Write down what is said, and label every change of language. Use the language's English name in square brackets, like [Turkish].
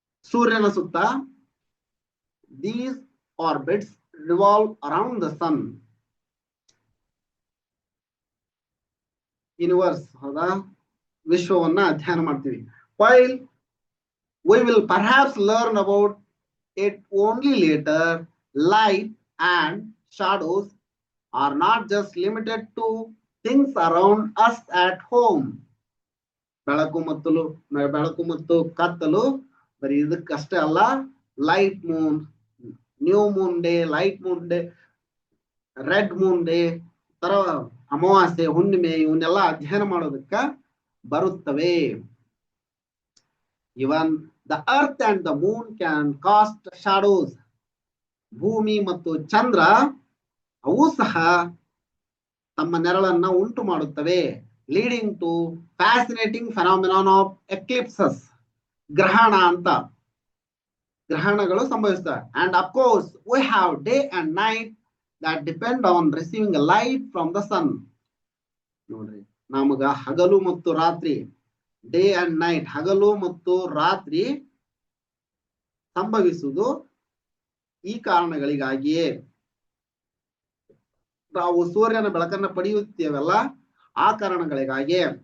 [Kannada] ಸೂರ್ಯನ ಸುತ್ತ [English] these orbits revolve around the sun. [Kannada] Universe ಹೌದಾ, ವಿಶ್ವವನ್ನ ಅಧ್ಯಯನ ಮಾಡ್ತೀವಿ. [English] While we will perhaps learn about it only later, light and shadows are not just limited to things around us at home. [Kannada] ಬೆಳಕು ಮತ್ತು ಕತ್ತಲು ಬರೀ ಇದಕ್ಕಷ್ಟೇ ಅಲ್ಲ. [English] light moon, new moon day, light moon day, red moon day [Kannada] ತರ, ಅಮಾವಾಸ್ಯೆ, ಹುಣ್ಣಿಮೆ, ಇವನ್ನೆಲ್ಲ ಅಧ್ಯಯನ ಮಾಡೋದಕ್ಕ ಬರುತ್ತವೆ. [English] Even the earth and the moon can cast shadows. [Kannada] ಭೂಮಿ ಮತ್ತು ಚಂದ್ರ ಅವು ಸಹ ತಮ್ಮ ನೆರಳನ್ನ ಉಂಟು ಮಾಡುತ್ತವೆ. [English] Leading to fascinating phenomenon of eclipses. [Kannada] ಗ್ರಹಣ ಅಂತ, ಗ್ರಹಣಗಳು ಸಂಭವಿಸ್ತವೆ. [English] And of course we have day and night that depend on receiving a light from the sun. [Kannada] ನೋಡ್ರಿ, ನಮಗ ಹಗಲು ಮತ್ತು ರಾತ್ರಿ, [English] day and night, [Kannada] ಹಗಲು ಮತ್ತು ರಾತ್ರಿ ಸಂಭವಿಸುವುದು ಈ ಕಾರಣಗಳಿಗಾಗಿಯೇ. ನಾವು ಸೂರ್ಯನ ಬೆಳಕನ್ನ ಪಡೆಯುತ್ತೇವಲ್ಲ, ಆ ಕಾರಣಗಳಿಗಾಗಿ.